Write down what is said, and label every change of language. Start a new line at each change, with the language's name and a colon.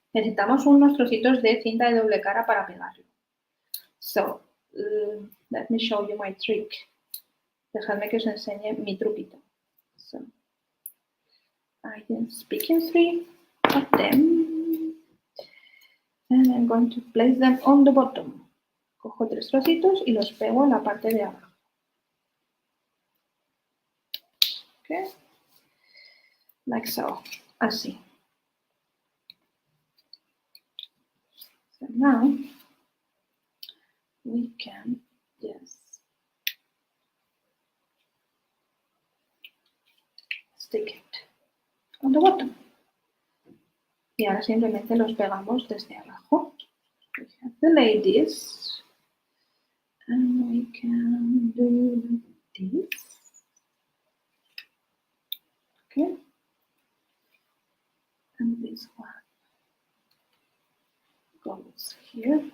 Spanish: Necesitamos unos trocitos de cinta de doble cara para pegarlo.
English: So, let me show you my trick.
Spanish: Dejadme que os enseñe mi truquito.
English: So, I just pick 3 of them and I'm going to place them on the bottom.
Spanish: Cojo 3 trocitos y los pego en la parte de abajo.
English: Okay, like so, así. So now we can just stick it on the bottom.
Spanish: Y ahora simplemente los pegamos desde abajo.
English: We have to lay this and we can do this. Okay, and this one goes here.